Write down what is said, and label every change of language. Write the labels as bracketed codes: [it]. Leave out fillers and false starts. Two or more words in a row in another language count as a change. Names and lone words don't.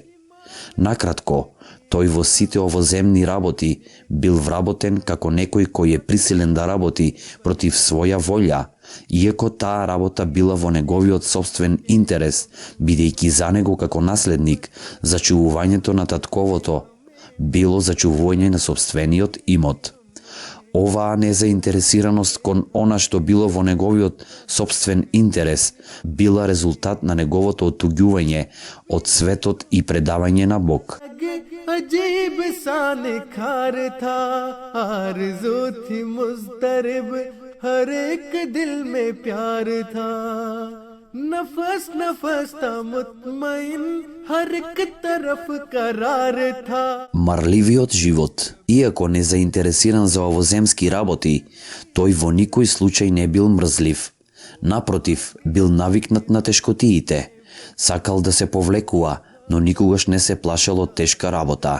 [mk] Накратко, тој во сите овоземни работи бил вработен како некој кој е присилен да работи против своја волја, иако таа работа била во неговиот собствен интерес, бидејќи за него како наследник, зачувувањето на татковото било зачувување на собствениот имот. Оваа незаинтересираност кон она што било во неговиот собствен интерес била резултат на неговото оттуѓување од светот и предавање на Бог. [ur] عجیب سا نکھار تھا، آرزو تھی مضطرب، ہر ایک دل میں پیار تھا، نفس نفس تھا مطمئن، ہر ایک طرف قرار تھا. [mk] Марливиот живот, иако не заинтересиран за овоземски работи, тој во никој случај не бил мрзлив. Напротив, бил навикнат на тешкотиите, сакал да се повлекува, но никогаш не се плашел од тешка работа.